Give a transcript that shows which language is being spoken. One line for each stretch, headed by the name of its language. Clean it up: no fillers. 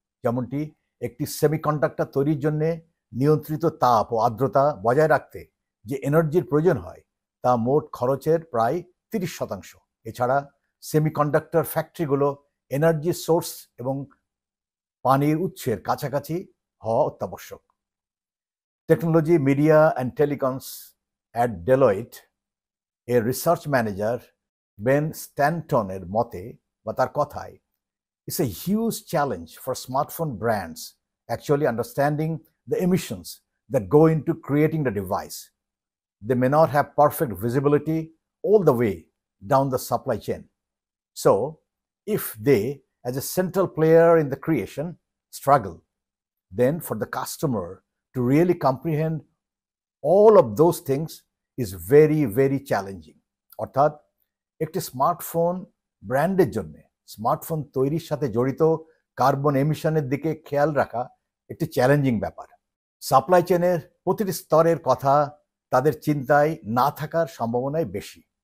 Bangla: যেমনটি একটি সেমিকন্ডাক্টর তৈরির জন্য নিয়ন্ত্রিত তাপ ও আর্দ্রতা বজায় রাখতে যে এনার্জির প্রয়োজন হয় তা মোট খরচের প্রায় 30%। এছাড়া সেমিকন্ডাক্টর ফ্যাক্টরিগুলো এনার্জি সোর্স এবং পানির উৎসের কাছাকাছি হওয়া অত্যাবশ্যক। Technology, media and টেলিকমস at Deloitte এর রিসার্চ ম্যানেজার বেন স্ট্যানটনের মতে বা তার কথায়,
English: it's a huge challenge for smartphone brands actually understanding the emissions that go into creating the device. They may not have perfect visibility all the way down the supply chain. So, if they, as a central player in the creation, struggle, then for the customer to really comprehend all of those things is very, very challenging.
Bangla: অর্থাৎ একটি smartphone ব্র্যান্ডের জন্য smartphone তৈরির সাথে জড়িত carbon এমিশনের দিকে খেয়াল রাখা একটি চ্যালেঞ্জিং ব্যাপার। সাপ্লাই চেনের প্রতিটি স্তরের কথা তাদের চিন্তায় না থাকার সম্ভাবনাই বেশি।